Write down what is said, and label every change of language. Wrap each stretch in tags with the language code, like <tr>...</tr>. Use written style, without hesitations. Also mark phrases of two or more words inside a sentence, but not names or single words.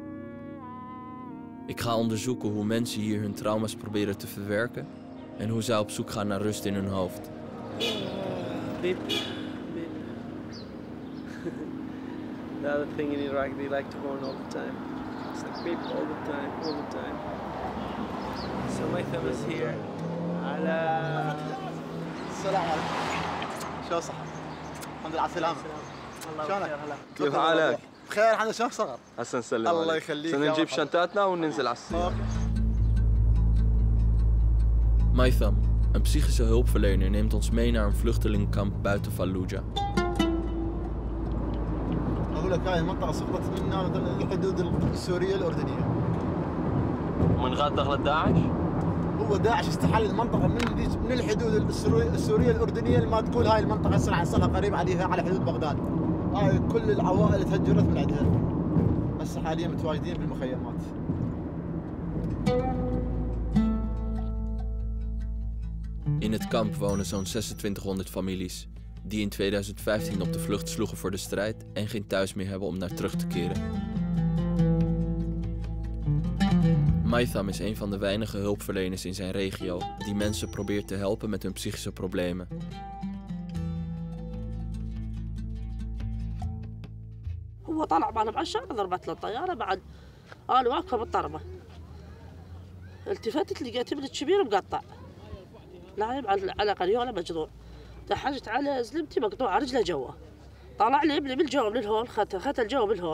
<nl>Ik ga onderzoeken hoe mensen hier hun trauma's proberen te verwerken en hoe zij op zoek gaan naar rust in hun hoofd.</nl> <en>Another thing in Iraq, they like to horn all the time. It's like beep all the time, all the time. So my thumb is here.</en> <ar>على السلام عليكم. شو صح؟ الحمد لله على السلامة. شلونك؟ كيف حالك؟ بخير الحمد لله. شلون صغر؟ هسه نسلم الله عليك. يخليك. نجيب شنطاتنا وننزل على السيارة.</ar> <nl>Maitham, een psychische hulpverlener, neemt ons mee naar een vluchtelingenkamp buiten Fallujah.</nl> <ar>أقول لك هاي المنطقة سقطت منا الحدود السورية الأردنية. من غاد دخلت داعش؟ هو داعش استحل المنطقة من الحدود السورية الأردنية اللي ما تقول هاي المنطقة صار قريب عليها على حدود بغداد. هاي كل العوائل تهجرت من عندها. هسه حاليا متواجدين بالمخيمات.</ar> <nl>In het kamp wonen zo'n 2600 families die in 2015 op de vlucht sloegen voor de strijd en geen thuis meer hebben om naar terug te keren. Maitham is een van de weinige hulpverleners in zijn regio die mensen probeert te helpen met hun psychische problemen.</nl> <ar>هو طلع معنا بعشرة ضربت له الطيارة بعد أنا واقفة بالطرمة. التفتت لقيت ابني الكبير مقطع. نايم على قريولة مجذور. تحجت على زلمتي مقطوعة رجله جوا. طلع لي ابني بالجو من الهول خت الجو بالهول.</ar>